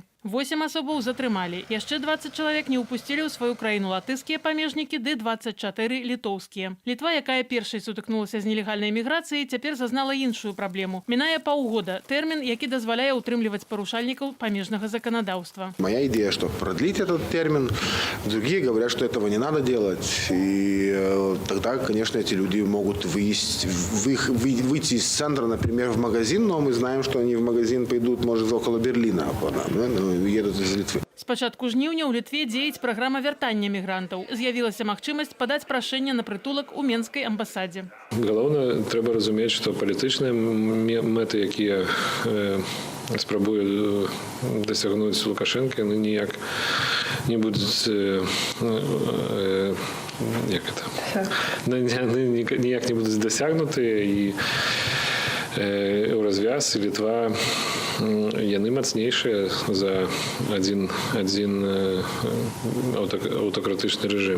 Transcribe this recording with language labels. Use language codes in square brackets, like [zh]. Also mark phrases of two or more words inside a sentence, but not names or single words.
[be] 8 асобаў затрымалі. Яшчэ 20 чалавек не ўпусцілі ў сваю краіну латышскія памежнікі, ды 24 літоўскія. Літва, якая першай сутыкнулася з нелегальнай міграцыяй, цяпер зазнала іншую праблему. Мінае паўгода – тэрмін, які дазваляе ўтрымліваць парушальнікаў памежнага заканадаўства. [ru] Моя идея, что продлить этот термин. Другие говорят, что этого не надо делать. И тогда, конечно, эти люди могут выйти из центра, например, в магазин, но мы знаем, что они в магазин пойдут, может, около Берлина, едут из Литвы. [be] З пачатку жніўня ў Літве дзеяць праграма вяртання мігрантаў. З'явілася магчымасць падаць прашэнне на прытулак у Менскай амбасадзе. Галоўнае, трэба разумець, што палітычныя мэты, якія спрабуе дасягнуць Лукашенко, ніяк не будуць ніяк не будуць дасягнутыя, і Еўразвяз і Літва яны мацнейшыя за адзін аўтакратычны рэжым.